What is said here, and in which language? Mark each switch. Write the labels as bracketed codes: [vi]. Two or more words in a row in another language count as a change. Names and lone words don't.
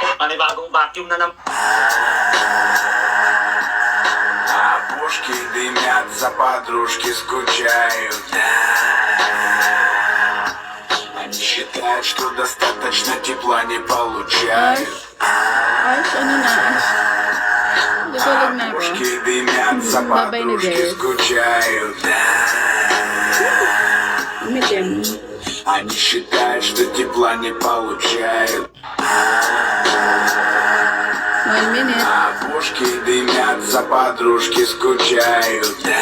[tl] panibagong vacuum na naman. [ru] Опушки дымятся, подружки скучают. Они считают, что достаточно тепла не получают. [tl] Ash, ano na, Ash? Tutulog na ako. [ru] Опушки дымятся, [tl] Babay na, [ru] подружки [tl] guys. [ru] скучают. [tl] Umitim. [ru] Они считают, что тепла не получают. [tl] 1 minute. [ru] Опушки дымятся, подружки скучают.